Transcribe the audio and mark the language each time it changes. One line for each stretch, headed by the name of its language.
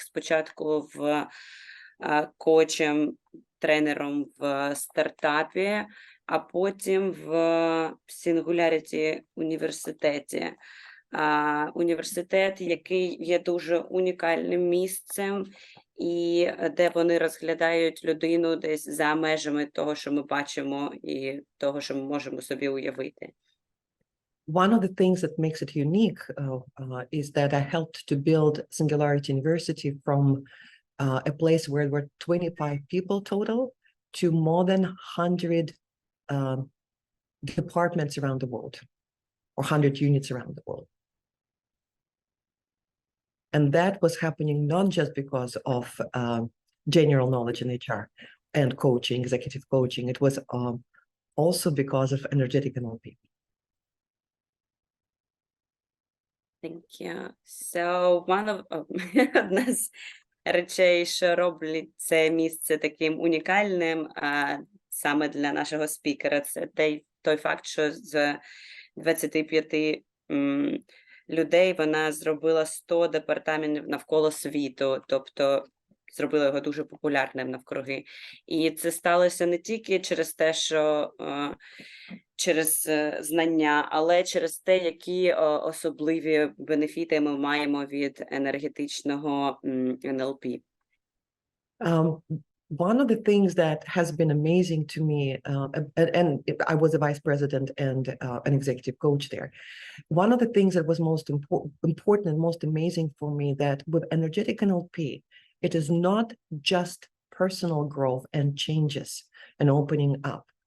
Ukrainian: Спочатку коучем, тренером в стартапі, а потім в Singularity університеті. Університет, який є дуже унікальним місцем, і де вони розглядають людину десь за межами того, що ми бачимо, і того, що ми можемо собі уявити.
English: One of the things that makes it unique is that I helped to build Singularity University from a place where there were 25 people total to more than 100 departments around the world, or 100 units around the world. And that was happening not just because of general knowledge in HR and coaching, executive coaching. It was also because of energetic NLP. Thank you.
Ukrainian: So одна з речей, що роблять це місце таким унікальним саме для нашого спікера, це той факт, що з 25 людей вона зробила 100 департаментів навколо світу, тобто зробила його дуже популярним навкруги. І це сталося не тільки через те, що через знання, але через те, які особливі бенефіти ми маємо від енергетичного НЛП.
English: one of the things that has been amazing to me, and I was a vice president and an executive coach there. One of the things that was most important and most amazing for me, that with energetic NLP, it is not just personal growth and changes and opening up.